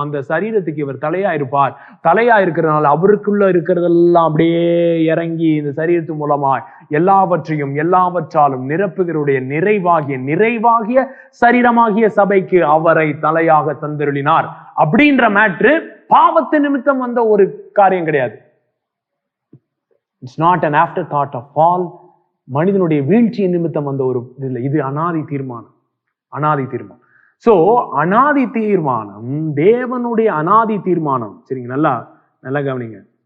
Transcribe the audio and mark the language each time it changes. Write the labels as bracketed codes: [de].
[ta] அந்த சரீரத்துக்கு இவர் தலையா இருப்பார். தலையா இருக்கிறதுனால அவருக்குள்ள இருக்கிறதெல்லாம் அப்படியே இறங்கி இந்த சரீரத்து மூலமா எல்லாவற்றையும் எல்லாவற்றாலும் நிரப்புகிறவுடைய நிறைவாகிய சரீரமாகிய சபைக்கு அவரை தலையாக தந்தருளினார். அப்படின்ற மேட்ரு பாவத்து நிமித்தம் வந்த ஒரு காரியம் கிடையாது. [en] It's not an after thought of fall. [ta] மனிதனுடைய வீழ்ச்சியின் நிமித்தம் வந்த ஒரு இது அனாதி தீர்மானம். சோ அனாதி தீர்மானம், தேவனுடைய அனாதி தீர்மானம். சரிங்க, நல்லா கவனிங்க.